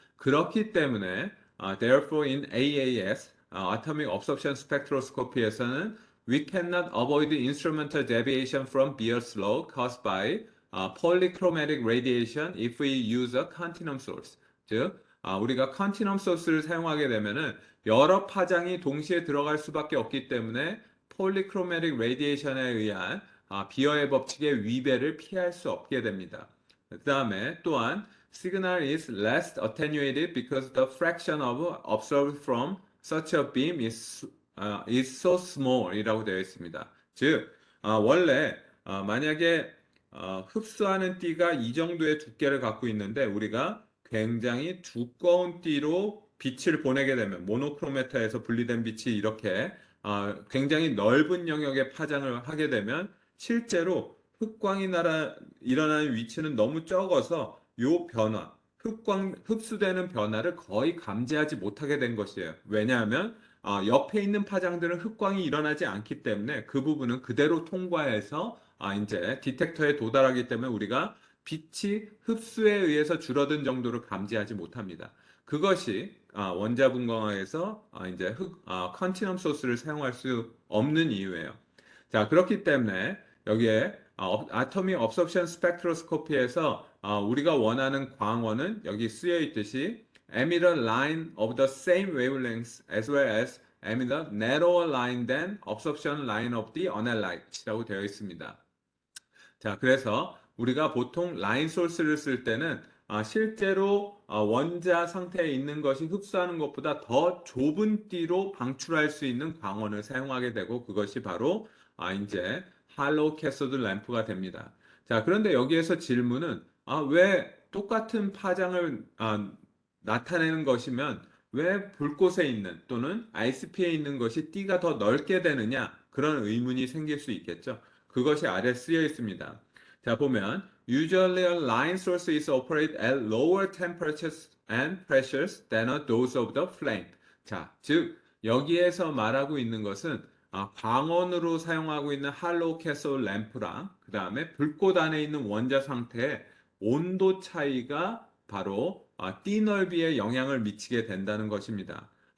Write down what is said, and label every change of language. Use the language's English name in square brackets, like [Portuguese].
[Korean] 그렇기 때문에 [English] therefore in AAS Atomic Absorption Spectroscopy [Korean] 에서는 [English] we cannot avoid the instrumental deviation from Beer's law caused by polychromatic radiation if we use a continuum source. [Korean] 즉, 우리가 컨티넘 소스를 사용하게 되면은 여러 파장이 동시에 들어갈 수밖에 없기 때문에 폴리크로매틱 레디에이션에 의한 비어의 법칙의 위배를 피할 수 없게 됩니다. 그 다음에 또한 [English] signal is less attenuated because the fraction of observed from such a beam is so small [Korean] 이라고 되어 있습니다. 즉, 원래 만약에 흡수하는 띠가 이 정도의 두께를 갖고 있는데 우리가 굉장히 두꺼운 띠로 빛을 보내게 되면 모노크로메타에서 분리된 빛이 이렇게 굉장히 넓은 영역의 파장을 하게 되면 실제로 흑광이 일어나는 위치는 너무 적어서 요 변화, 흡수되는 변화를 거의 감지하지 못하게 된 것이에요. 왜냐하면 옆에 있는 파장들은 흑광이 일어나지 않기 때문에 그 부분은 그대로 통과해서 이제 디텍터에 도달하기 때문에 우리가 빛이 흡수에 의해서 줄어든 정도를 감지하지 못합니다. 그것이 원자분광학에서 이제 컨티넘 소스를 사용할 수 없는 이유예요. 자, 그렇기 때문에 여기에 아토믹 업섭션 스펙트로스코피에서 우리가 원하는 광원은 여기 쓰여 있듯이 [English] emitter line of the same wavelength as well as emitter narrower line than absorption line of the analyte [Korean] 라고 되어 있습니다. 자, 그래서 우리가 보통 라인 소스를 쓸 때는 실제로 원자 상태에 있는 것이 흡수하는 것보다 더 좁은 띠로 방출할 수 있는 광원을 사용하게 되고 그것이 바로 이제 할로우 캐소드 램프가 됩니다. 자, 그런데 여기에서 질문은 왜 똑같은 파장을 나타내는 것이면 왜 불꽃에 있는 또는 ICP에 있는 것이 띠가 더 넓게 되느냐 그런 의문이 생길 수 있겠죠. 그것이 아래 쓰여 있습니다. 자, 보면 [English] usually a line source is operated at lower temperatures and pressures than a dose of the flame. [Korean] 자, 즉 여기에서 말하고 있는 것은 광원으로 사용하고 있는 할로우 캐슬 램프랑 그 다음에 불꽃 안에 있는 원자 상태의 온도 차이가 바로 띠 넓이에 영향을 미치게 된다는 것입니다.